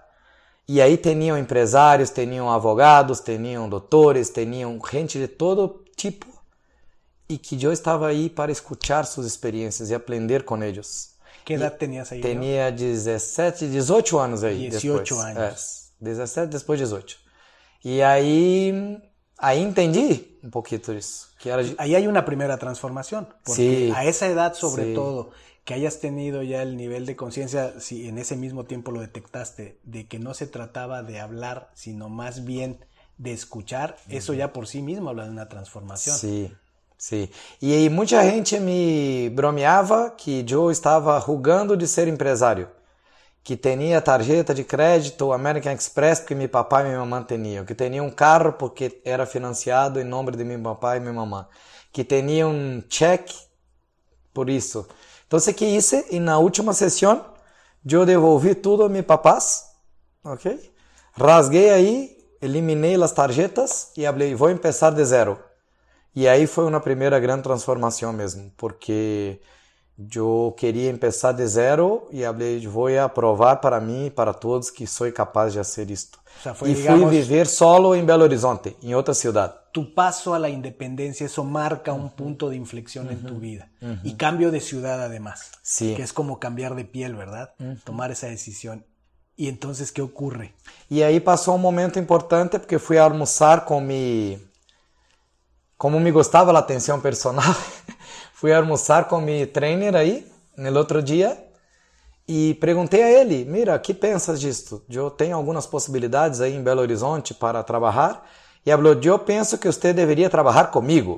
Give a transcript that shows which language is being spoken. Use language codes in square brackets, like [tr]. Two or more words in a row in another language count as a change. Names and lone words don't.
[pt] E aí tinham empresários, tinham advogados, tinham doutores, tinham gente de todo tipo, e que eu estava aí para escutar suas experiências e aprender com eles. Que idade tenías aí? Tinha 18 anos aí. 18 depois. anos. 17, depois 18. E aí entendi um pouquinho isso. Que era... [es] Ahí hay una primera transformación, porque sí, a esa edad sobre sí, todo, que hayas tenido ya el nivel de conciencia, si en ese mismo tiempo lo detectaste, de que no se trataba de hablar, sino más bien de escuchar, eso ya por sí mismo habla de una transformación. Sí. [pt] Sim, e aí muita gente me bromeava que eu estava rugando de ser empresário, que tinha tarjeta de crédito American Express porque meu papai e minha mamãe tinham, que tinha um carro porque era financiado em nome de meu papai e minha mamãe, que tinha um cheque por isso. Então, o que hice? E na última sessão, eu devolvi tudo a meus papás, ok? Rasguei aí, eliminei as tarjetas e falei, vou começar de zero. E aí foi uma primeira grande transformação mesmo, porque eu queria começar de zero e falei, vou provar para mim e para todos que sou capaz de fazer isto. [es] O sea, fue, digamos, [pt] fui viver solo em Belo Horizonte, em outra cidade. [es] Tu paso a la independencia, eso marca un punto de inflexión en tu vida. Y cambio de ciudad además, sí, que es como cambiar de piel, ¿verdad? Tomar esa decisión. ¿Y entonces qué ocurre? [pt] E aí passou um momento importante porque fui almoçar com Como me gostava a atenção personal, fui almoçar com meu trainer aí, no outro dia, e perguntei a ele, mira, que pensas disto? Eu tenho algumas possibilidades aí em Belo Horizonte para trabalhar, e ele falou, eu penso que você deveria trabalhar comigo.